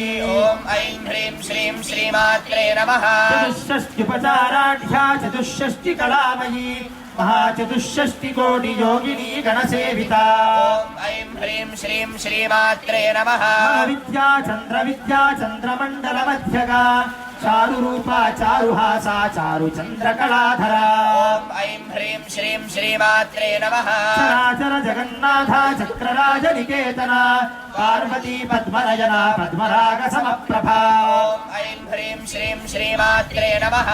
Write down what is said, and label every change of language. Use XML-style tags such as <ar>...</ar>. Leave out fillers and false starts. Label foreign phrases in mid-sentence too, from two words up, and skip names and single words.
<sa>ॐ ऐं ह्रीं श्रीं श्रीमात्रे नमः चतुष्षष्ट्युपचाराढ्या चतुष्षष्टिकलामयी महाचतुष्षष्टिकोटियोगिनी गणसेविता ॐ ऐं ह्रीं श्रीं श्रीमात्रे नमः महाविद्या चन्द्रविद्या चन्द्रमण्डलमध्यगा చారు రూపా చారుహాసా చారు చంద్రకళాధరా ఓం ఐం హ్రీం శ్రీం శ్రీమాత్రే నమః చరాచర జగన్నాథ చక్రరాజ నికేతన పార్వతీ పద్మనయన పద్మరాగ సమప్రభా ఓం ఐం హ్రీం శ్రీం శ్రీమాత్రే నమః</sa>